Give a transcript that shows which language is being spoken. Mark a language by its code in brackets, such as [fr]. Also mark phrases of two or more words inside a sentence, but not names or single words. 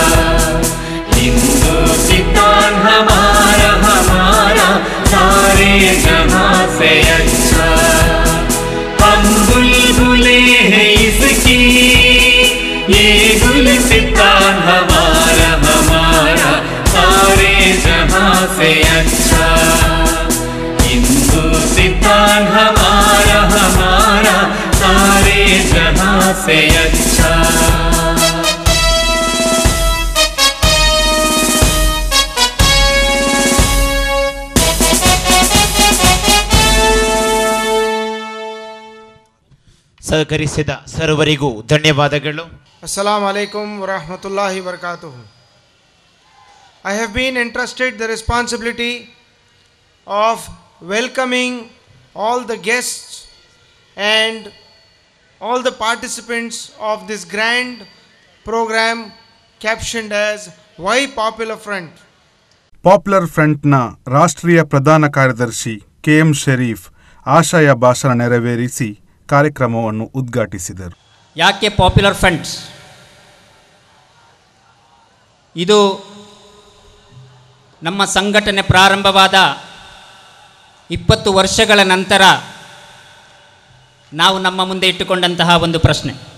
[hi] हिंदुस्तान हमारा हमारा, सारे जहां से अच्छा हम बुलबुले हैं इसकी, ये गुलिस्तान हमारा हमारा, सारे जहां से अच्छा हिंदुस्तान हमारा हमारा, सारे जहां से अच्छा। [kn] ಸಹಕರಿಸಿದ ಸರ್ವರಿಗೂ ಧನ್ಯವಾದಗಳು. [ar] السلام عليكم ورحمة الله وبركاته. [en] I have been entrusted the responsibility of welcoming all the guests and all the participants of this grand program captioned as Why Popular Front. [kn] ಪಾಪ್ಯುಲರ್ ಫ್ರಂಟ್ನ ರಾಷ್ಟ್ರೀಯ ಪ್ರಧಾನ ಕಾರ್ಯದರ್ಶಿ KM ಶರೀಫ್ ಆಶಯ ಭಾಷಣ ನೆರವೇರಿಸಿ ಕಾರ್ಯಕ್ರಮವನ್ನು ಉದ್ಘಾಟಿಸಿದರು. ಯಾಕೆ ಪಾಪ್ಯುಲರ್ ಫ್ರಂಟ್? ಇದು ನಮ್ಮ ಸಂಘಟನೆ ಪ್ರಾರಂಭವಾದ 20 ವರ್ಷಗಳ ನಂತರ ನಾವು ನಮ್ಮ ಮುಂದೆ ಇಟ್ಟುಕೊಂಡಂತಹ ಒಂದು ಪ್ರಶ್ನೆ.